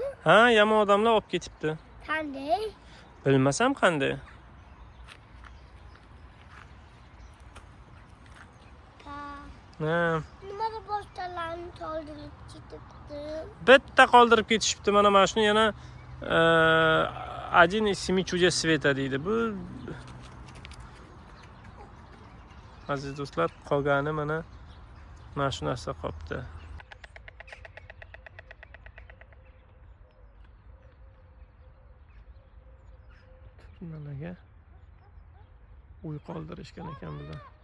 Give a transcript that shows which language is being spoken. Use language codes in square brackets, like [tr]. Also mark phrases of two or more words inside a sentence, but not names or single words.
[uz] Ha, yomon odamlar olib ketibdi. Qanday? Bilmasam qanday. Ha, Nimaga boshqalarni qoldirib ketibdi? bitta qoldirib ketishibdi. Mana shuni yana [ru] один из семи чудес света [uz] deydi. Bu aziz do'stlar, qolgani mana shu narsa qolibdi. Nimaga uy qoldirishgan ekan bular.